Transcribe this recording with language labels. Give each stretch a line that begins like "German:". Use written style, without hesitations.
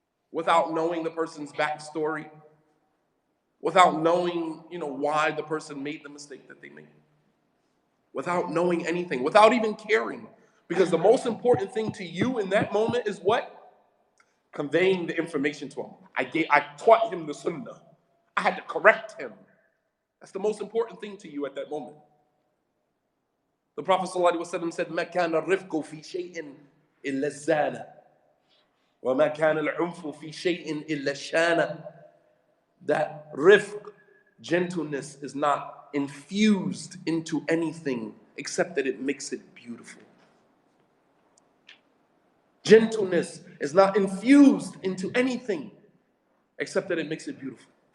English: Without knowing the person's backstory, without knowing, why the person made the mistake that they made, without knowing anything, without even caring. Because the most important thing to you in that moment is what? Conveying the information to him. I taught him the Sunnah. I had to correct him. That's the most important thing to you at that moment. The Prophet ﷺ said,
Arabic: مَا كَانَ الرِّفْقُ فِي شَيْءٍ إِلَّا الزَّانَ وَمَا كَانَ الْعُنْفُ فِي شَيْءٍ إِلَّا الشَّانَ.
English: That rifq, gentleness, is not infused into anything except that it makes it beautiful. Gentleness is not infused into anything except that it makes it beautiful.